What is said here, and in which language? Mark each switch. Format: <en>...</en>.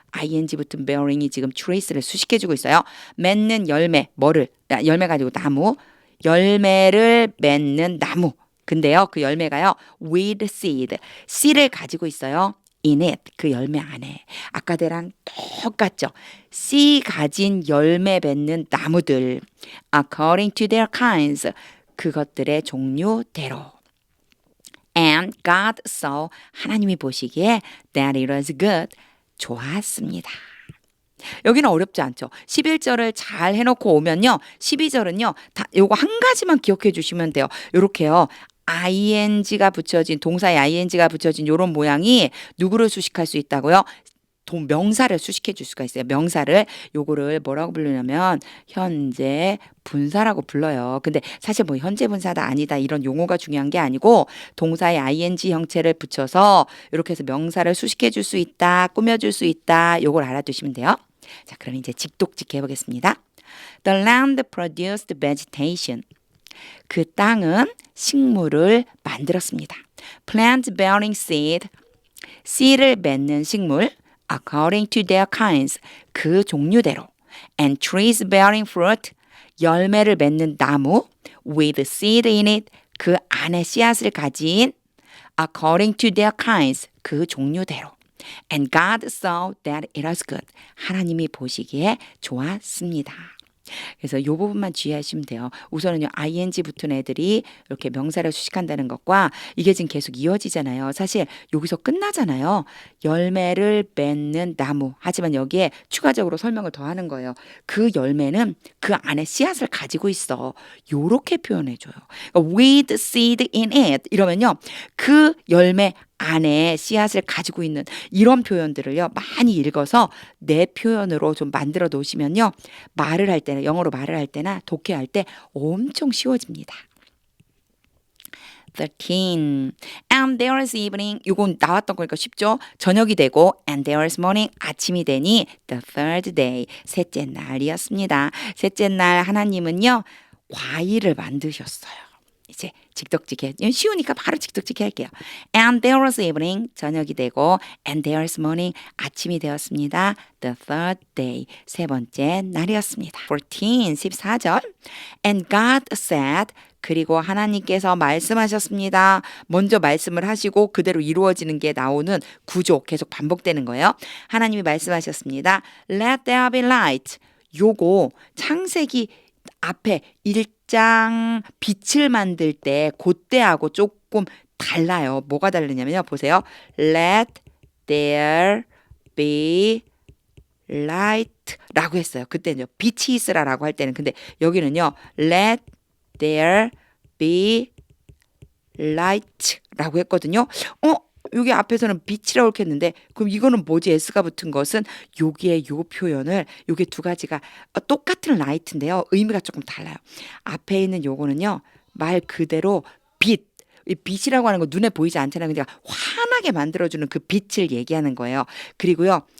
<ko>ing 붙은 bearing이 지금 trees를 수식해주고 있어요. 맺는 열매 열매 가지고 나무 열매를 맺는 나무 근데요 그 열매가요 with seed 씨를 가지고 있어요.</ko> <en>in it</en> <ko>그 열매 안에 아까대랑 똑같죠. 씨 가진 열매 맺는 나무들</ko> <en>according to their kinds</en> <ko>그것들의 종류대로</ko> <en>and God saw</en> <ko>하나님이 보시기에</ko> <en>that it was good</en> <ko>좋았습니다. 여기는 어렵지 않죠. 11절을 잘 해놓고 오면요. 12절은요. 다 요거 한 가지만 기억해 주시면 돼요. 요렇게요. ing가 붙여진 동사에 ing가 붙여진 요런 모양이 누구를 수식할 수 있다고요? 명사를 수식해 줄 수가 있어요. 명사를 요거를 뭐라고 부르냐면 현재 분사라고 불러요. 근데 사실 뭐 현재 분사다 아니다 이런 용어가 중요한 게 아니고 동사에 ing 형체를 붙여서 이렇게 해서 명사를 수식해 줄 수 있다, 꾸며 줄 수 있다. 요걸 알아두시면 돼요. 자, 그럼 이제 직독직해 보겠습니다.</ko> <en>The land produced vegetation.</en> <ko>그 땅은 식물을 만들었습니다.</ko> <en>Plant bearing seed.</en> <ko>씨를 맺는 식물.</ko> <en>According to their kinds.</en> <ko>그 종류대로.</ko> <en>And trees bearing fruit.</en> <ko>열매를 맺는 나무.</ko> <en>With seed in it.</en> <ko>그 안에 씨앗을 가진.</ko> <en>According to their kinds.</en> <ko>그 종류대로.</ko> <en>And God saw that it was good.</en> <ko>하나님이 보시기에 좋았습니다. 그래서 이 부분만 주의하시면 돼요. 우선은요, ing 붙은 애들이 이렇게 명사를 수식한다는 것과 이게 지금 계속 이어지잖아요. 사실 여기서 끝나잖아요. 열매를 맺는 나무. 하지만 여기에 추가적으로 설명을 더 하는 거예요. 그 열매는 그 안에 씨앗을 가지고 있어. 요렇게 표현해줘요.</ko> <en>그러니까 with seed in it.</en> <ko>이러면요, 그 열매 안에 씨앗을 가지고 있는 이런 표현들을요 많이 읽어서 내 표현으로 좀 만들어 놓으시면요 말을 할 때나 영어로 말을 할 때나 독해할 때 엄청 쉬워집니다.</ko> <en>13. And there is evening.</en> <ko>이건 나왔던 거니까 쉽죠. 저녁이 되고</ko> <en>and there is morning.</en> <ko>아침이 되니</ko> <en>the third day.</en> <ko>셋째 날이었습니다. 셋째 날 하나님은요 과일을 만드셨어요. 이제 직독직해. 쉬우니까 바로 직독직해 할게요.</ko> <en>And there was evening. 저녁이 되고 and there is morning.</en> <ko>아침이 되었습니다.</ko> <en>The third day.</en> <ko>세 번째 날이었습니다.</ko> <en>14절. And God said.</en> <ko>그리고 하나님께서 말씀하셨습니다. 먼저 말씀을 하시고 그대로 이루어지는 게 나오는 구조 계속 반복되는 거예요. 하나님이 말씀하셨습니다.</ko> <en>Let there be light.</en> <ko>요거 창세기 앞에 1장 빛을 만들 때 그때하고 조금 달라요. 뭐가 다르냐면요. 보세요.</ko> <en>Let there be</en> <ko>light라고 했어요. 그때는요. 빛이 있으라라고 할 때는. 근데 여기는요.</ko> <en>let there be light라고 했거든요.</en> <ko>여기 앞에서는 빛이라고 이렇게 했는데 그럼 이거는 뭐지? S가 붙은 것은 여기에 요 표현을 요게 두 가지가 똑같은 light인데요. 의미가 조금 달라요. 앞에 있는 요거는요. 말 그대로 빛. 이 빛이라고 하는 거 눈에 보이지 않잖아요. 그냥 환하게 만들어주는 그 빛을 얘기하는 거예요. 그리고요.</ko>